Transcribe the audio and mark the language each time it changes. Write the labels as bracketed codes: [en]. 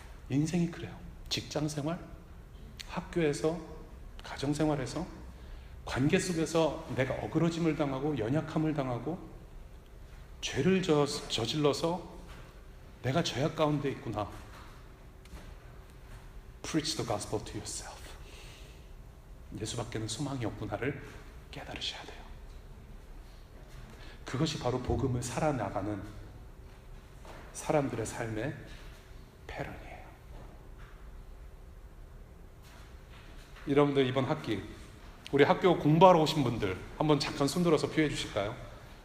[ko] 인생이 그래요. 직장생활, 학교에서, 가정생활에서, 관계 속에서 내가 어그러짐을 당하고 연약함을 당하고 죄를 저질러서 내가 죄악 가운데 있구나. [en] Preach the gospel to yourself. [ko] 예수밖에는 소망이 없구나를 깨달으셔야 돼요. 그것이 바로 복음을 살아나가는 사람들의 삶의 패런이에요. 여러분들 이번 학기 우리 학교 공부하러 오신 분들 한번 잠깐 손들어서 표해 주실까요?